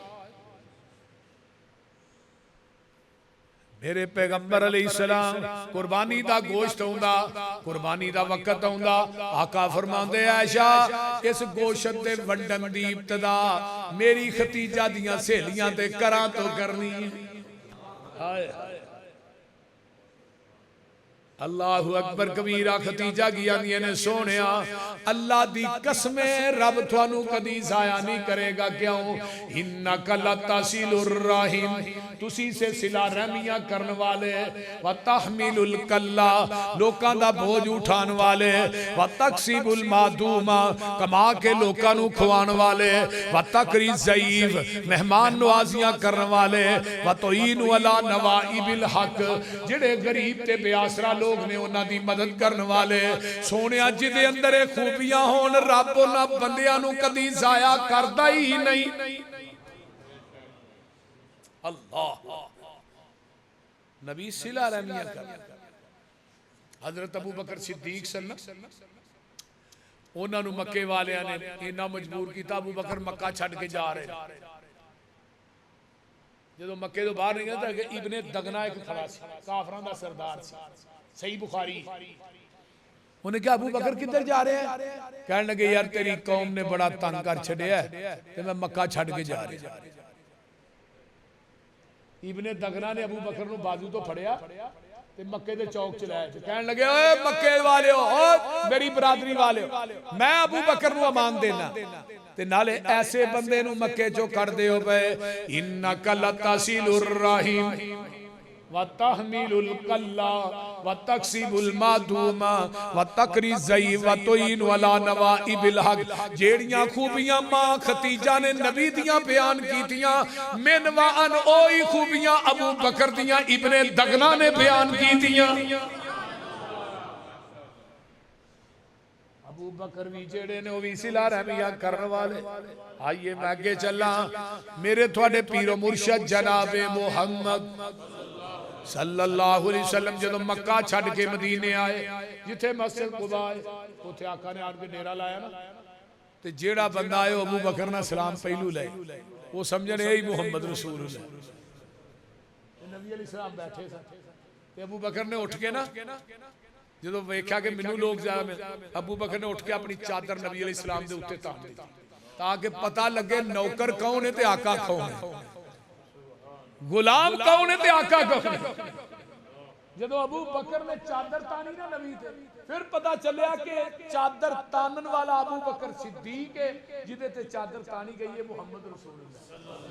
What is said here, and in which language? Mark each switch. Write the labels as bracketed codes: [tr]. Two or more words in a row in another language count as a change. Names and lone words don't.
[pa] میرے پیغمبر علیہ السلام قربانی دا گوشت آؤندا، قربانی دا وقت آؤندا، آقا فرماندے عائشہ اس گوشت دے ونڈن دی ابتدا میری خدیجہ دیاں سہیلیاں تے کراں تو کرنی ہے. [ar] هاي الله أكبر كبيرا. [pa] خدیجہ گیا نے سوہنیا اللہ دی قسمیں رب تھانوں کدی ضائع نہیں کرے گا. کیوں? [ar] إنك لتصل الرحم, [pa] تسی سے صلہ رحمیاں کرنے والے, [ar] وتحمل الكل [pa] لوکاں دا بوجھ اٹھان والے, [ar] وتكسب المعدوم [pa] کما کے لوکاں نوں کھوان والے, [ar] وتقري الضيف [pa] مہمان نوازیاں کرنے والے, [ar] وتعين على نوائب الحق [pa] جیہڑے غریب تے بے آسرا لوک نے اوہناں دی مدد کرنے والے. سوہنیا جیدے اندر خوبیاں ہون رب اوہناں بندیاں نوں کدی ضائع کردا ہی نہیں. اللہ نبی صلہ رحمیاں کر. حضرت ابو بکر صدیق سن، اوہناں نوں مکے والیاں نے اِنا مجبور کیا, ابو بکر مکہ چھڈ کے جا رہے. جو مکے توں باہر نکلدا ابن دغنہ اک کھڑا سی، کافراں دا سردار سی، صحیح بخاری. [ur] انہیں کیا ابو بکر کدھر جا رہے ہیں? [pa] کہنے لگے یار تیری قوم نے بڑا تنگ کر چھڈیا تے میں مکہ چھڈ کے جا رہا. ابن دغنہ نے ابو بکر نوں باجو توں پھڑیا تے مکے دے چوک چ لایا. کہنے لگے اوئے مکے والے او میری برادری والے، میں ابو بکر نوں امان دینا تے نالے ایسے بندے نوں مکے چوں کر دیو پے. [ar] إنك لتصل الرحم وتحمل الكل وتكسب المعدوم وتقري الضيف وتعين على نوائب الحق. [pa] جیہڑیاں خوبیاں ماں خدیجہ نے نبی دیاں بیان کیتیاں, من و عن اوہی خوبیاں ابو بکر دیاں ابن دغنہ نے بیان کیتیاں. ابو بکر بھی جیہڑے نے بھی صلہ رحمیاں کرنے والے. [ur] آئیے میں آگے چلا. [pa] میرے تھوڑے پیرو مرشد جناب محمد [ar] صلى الله عليه وسلم [pa] جدوں مکہ چھڈ کے مدینے آئے، جتھے مسجد قبا ہے اوتھے آقا نے آ کے ڈیرا لایا نا، تے جیہڑا بندہ آئے ابو بکر نا سلام پہلو لے، وہ سمجھنے ایہی محمد رسول اللہ. نبی علیہ سلام بیٹھے تھے، ابو بکر نے اٹھ کے نا جو ویکھیا کہ مینوں لوگ زیادہ, ابو بکر نے اٹھ کے اپنی چادر نبی علیہ سلام دے اتے تان دی تاکہ پتہ لگے نوکر کون ہے تے آقا کون ہے، غلام کون ہے تے آقا کون ہے. جدوں ابو بکر نے چادر تانی نا نبی تے، فیر پتہ چلیا کہ چادر تانن والا ابو بکر صدیق ہے، جیدے تے چادر تانی گئی ہے محمد رسول اللہ.